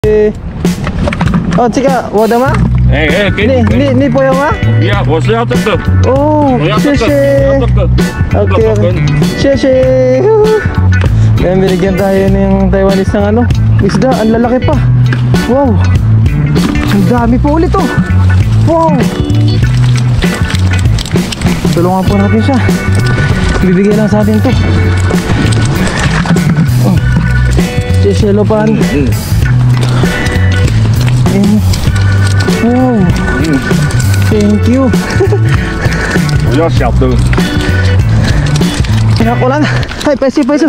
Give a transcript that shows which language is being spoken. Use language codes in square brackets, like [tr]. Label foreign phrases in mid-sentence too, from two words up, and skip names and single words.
[zh] 哦，这个我的吗？给你，你不用吗？呀，我是要这个，哦，谢谢。Okay,谢谢. [tl] Ayan, binigyan tayo ng Taiwanese ng ano, isda, ang lalaki pa. Wow, ang dami po ulit oh. Wow, tulungan po natin siya. Bibigyan lang sa atin to. Oh, sisilopan. [en] Wow, thank you. [zh] 不要小的。 [tl] Kinakulan. Ay, peso.